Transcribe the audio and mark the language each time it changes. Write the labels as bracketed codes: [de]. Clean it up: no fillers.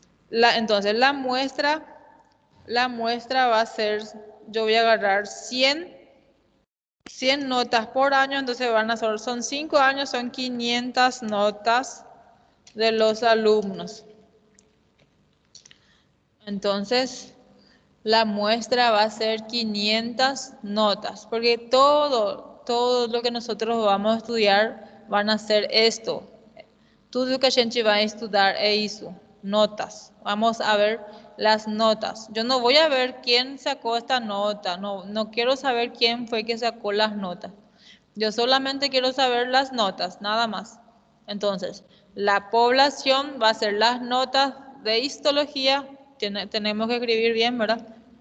[es] Entonces, la muestra va a ser, yo voy a agarrar 100 notas por año, entonces son 5 años, son 500 notas de los alumnos. Entonces, la muestra va a ser 500 notas, porque todo lo que nosotros vamos a estudiar van a ser esto. [pt] Tudo que a gente vai estudar é isso, notas. [es] Vamos a ver las notas. Yo no voy a ver quién sacó esta nota, no quiero saber quién fue que sacó las notas. Yo solamente quiero saber las notas, nada más. Entonces, la población va a ser las notas de histología, tenemos que escribir bien, ¿verdad?